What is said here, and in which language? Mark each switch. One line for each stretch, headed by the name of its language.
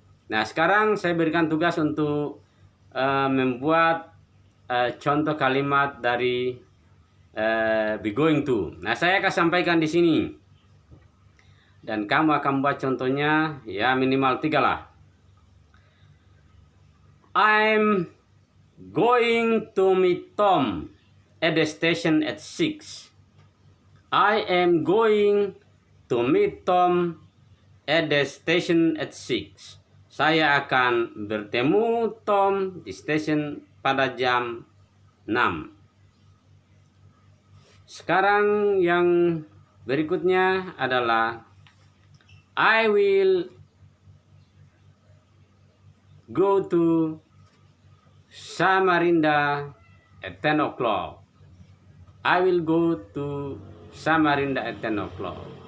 Indonesian: Nah, sekarang saya berikan tugas untuk membuat contoh kalimat dari be going to. Nah, saya akan sampaikan di sini. Dan kamu akan buat contohnya, ya minimal 3 lah.
English: I'm going to meet Tom at the station at 6. I am going to meet Tom at the station at 6.
Indonesian: Saya akan bertemu Tom di stasiun pada jam 6. Sekarang yang berikutnya adalah
English: I will go to Samarinda at 10 o'clock. I will go to Samarinda at 10 o'clock.